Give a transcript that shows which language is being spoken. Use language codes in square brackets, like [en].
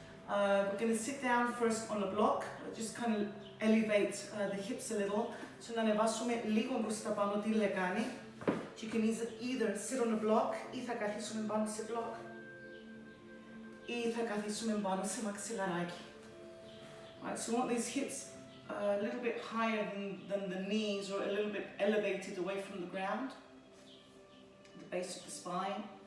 [en] We're going to sit down first on a block, just kind of elevate the hips a little, so [el] να ανεβάσουμε λίγο προς τα πάνω τη λεκάνη. [en] You can either sit on a block [el] ή θα καθίσουμε πάνω σε block ή θα καθίσουμε πάνω σε μαξιλαράκι. [en] Right, so we want these hips a little bit higher than the knees or a little bit elevated away from the ground, the base of the spine.